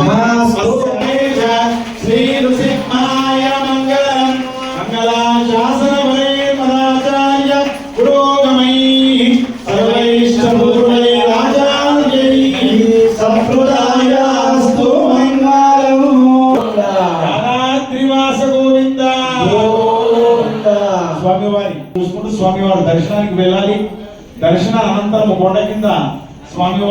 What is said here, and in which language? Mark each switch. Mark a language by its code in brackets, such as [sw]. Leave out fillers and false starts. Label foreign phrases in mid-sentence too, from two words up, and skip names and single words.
[sa] श्री नृसिंहाय मङ्गलम् मङ्गलाशासनवरे मदाचार्य पुरोगमैः सर्वैष्टपूर्वै राजायै सम्प्रदायास्तु मङ्गलम् राधात्रिवास गोविन्द [te] స్వామివారి చూసుకుంటూ స్వామివారి దర్శనానికి వెళ్ళాలి. దర్శన అనంతరం కొండ కింద స్వామివారి